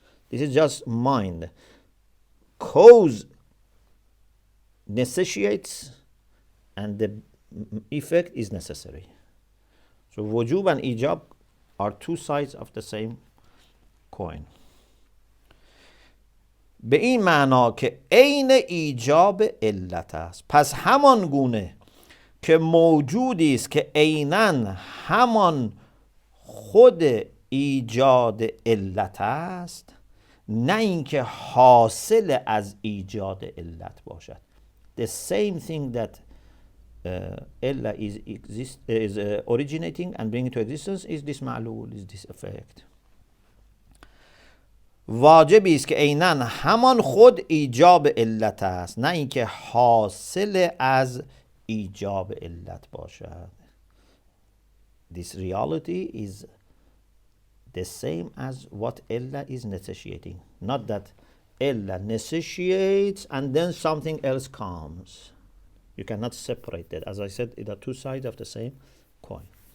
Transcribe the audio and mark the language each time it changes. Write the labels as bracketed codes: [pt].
[en] This is just mind. Cause necessitates and the effect is necessary. So wujub and ijab are two sides of the same coin. [fa] به این معنا که عین ایجاب علت است. پس همان گونه که موجودی است که عیناً همان خود ایجاد علت است، نه اینکه حاصل از ایجاد علت باشد. [en] The same thing that illa is originating and bringing to existence is this ma'lul, is this effect. [fa] واجبی است که عیناً همان خود ایجاب علت است، نه اینکه حاصل از ایجاب علت باشد. [en] This reality is the same as what illa is necessitating, not that illa necessitates and then something else comes. You cannot separate that. As I said, they are two sides of the same coin.